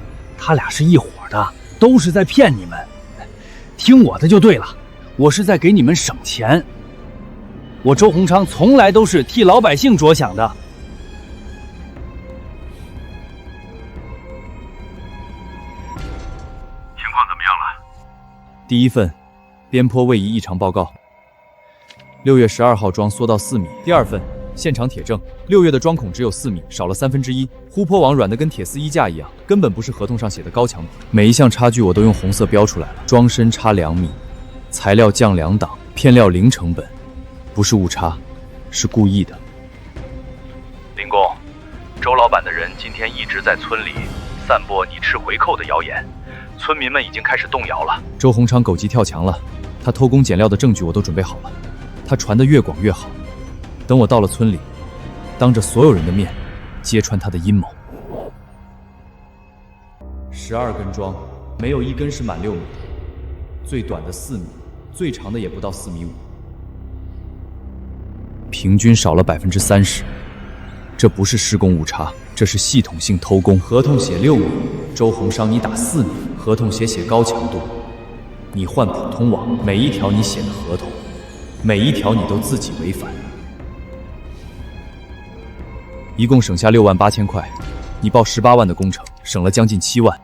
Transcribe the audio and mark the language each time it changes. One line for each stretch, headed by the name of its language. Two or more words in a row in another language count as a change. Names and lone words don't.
Chinese: 他俩是一伙的，都是在骗你们。听我的就对了，我是在给你们省钱。我周鸿昌从来都是替老百姓着想的。情况怎么样了？第一份，边坡位移異常報告。6月12號樁縮到4米。第二份，現場鐵證，6月的樁孔只有4米，少了1/3。護坡網軟得跟鐵絲衣架一樣，根本不是合同上寫的高強度。每一項差距我都用紅色標出來了。樁深差2米，材料降2 檔，片料零成本，不是誤差，是故意的。林工，周老板的人今天一直在村裡散播你吃回扣的謠言，村民們已經開始動搖了。周鴻昌狗急跳牆了，他偷工減料的證據我都準備好了，他傳得越廣越好。等我到了村裡，當着所有人的面揭穿他的陰謀。12根樁，沒有一根是滿6米，最短的4米，最長的也不到4.5米，平均少了30%。這不是施工誤差，這是系統性偷工。合同寫6米，周鴻昌你打4米，合同寫高強度，你換普通網，每一條你寫的合同，每一條你都自己違反。一共省下6萬8千塊，你報18萬的工程，省了將近7萬。